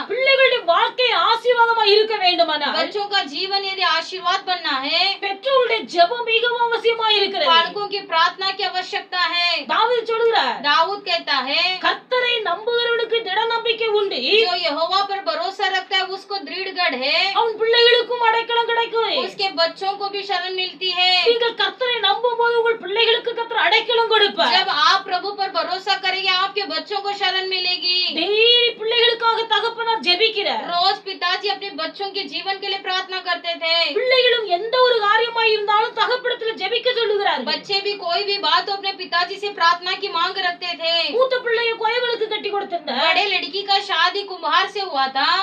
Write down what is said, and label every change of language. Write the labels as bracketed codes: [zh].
[ta] பிள்ளைகளுடைய வாழ்க்கை ஆசீர்வாதமாக இருக்க வேண்டுமானால் [hi] बच्चों का जीवन यदि आशीर्वाद बनना है, [ta] பெற்றோருடைய ஜெபம் மிகவும் அவசியமாக இருக்கிறது. [hi] बालकों की प्रार्थना की आवश्यकता है. [ta] தாவீது சொல்கிறார், [hi] दाऊद कहता है [ta] கர்த்தரை நம்புகிறவனுக்கு திட நம்பிக்கை உண்டு. [hi] जो यहोवा पर भरोसा रखता है उसको दृढ़ गढ़ है. [ta] அவன் பிள்ளைகளுக்கும் அடைக்கலம் கிடைக்கும். [hi] उसके बच्चों को भी शरण मिलती है. [ta] நீங்கள் கர்த்தரை நம்பும் போது உங்கள் பிள்ளைகளுக்கு கர்த்தர் அடைக்கலம் கொடுப்பார். [hi] जब आप प्रभु पर भरोसा करेंगे आपके बच्चों को शरण मिलेगी. [ta] டெய்லி பிள்ளைகளுக்காக தகப்பனார் ஜெபிக்கிறார். [hi] रोज पिताजी अपने बच्चों के जीवन के लिए प्रार्थना करते थे. [ta] பிள்ளைகளும் எந்த ஒரு காரியமாய் இருந்தாலும் தகப்பனிடத்துல ஜெபிக்க சொல்லுகிறார். [hi] बच्चे भी कोई भी बात तो अपने पिताजी से प्रार्थना की मांग रखते थे. [ta] மூத்த பிள்ளையை கோயவனுக்கு கட்டி கொடுத்திருந்தார். [hi] बड़े लड़की का शादी कुम्हार से हुआ था.